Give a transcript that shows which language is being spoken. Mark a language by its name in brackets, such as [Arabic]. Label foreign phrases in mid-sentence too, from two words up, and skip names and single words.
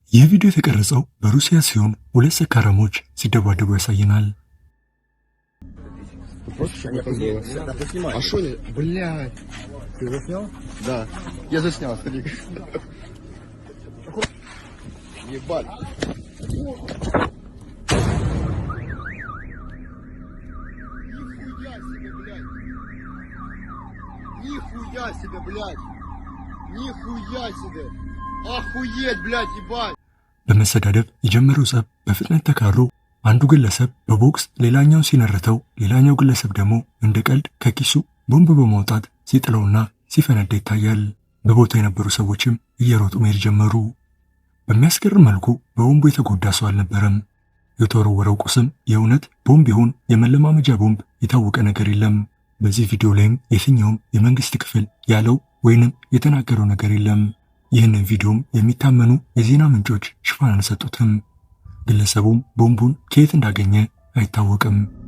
[Amharic] ይህ ቪዲዮ የተቀረጸው በሩሲያ ሲሆን ሁለት ሰካራሞች ሲደባደቡ ያሳየናል። [Russian] А шо, блядь, ты заснял? Да, я заснял, старик. Ебать. Нихуя себе, блядь. Нихуя себе. Охуеть, блядь, ебать. [Amharic] በመሰዳደብ የጀመረው ጸብ በፍጥነት ተካሮ አንዱ ግለሰብ በቦክስ ሌላኛውን ሲነርተው፣ ሌላኛው ግለሰብ ደግሞ እንደ ቀልድ ከኪሱ ቦምብ በማውጣት ሲጥለውና ሲፈነዳ ይታያል። በቦታው የነበሩ ሰዎችም እየሮጡ መሄድ ጀመሩ። በሚያስገርም መልኩ በቦምቡ የተጎዳ ሰው አልነበረም። የተወረወረው ቁስም የእውነት ቦምብ ይሁን የመለማመጃ ቦምብ የታወቀ ነገር የለም። በዚህ ቪዲዮ ላይም የትኛውም የመንግስት ክፍል ያለው ወይንም የተናገረው ነገር የለም። ይህንን ቪዲዮም የሚታመኑ የዜና ምንጮች ሽፋን አልሰጡትም። ግለሰቡም ቦምቡን ከየት እንዳገኘ አይታወቅም።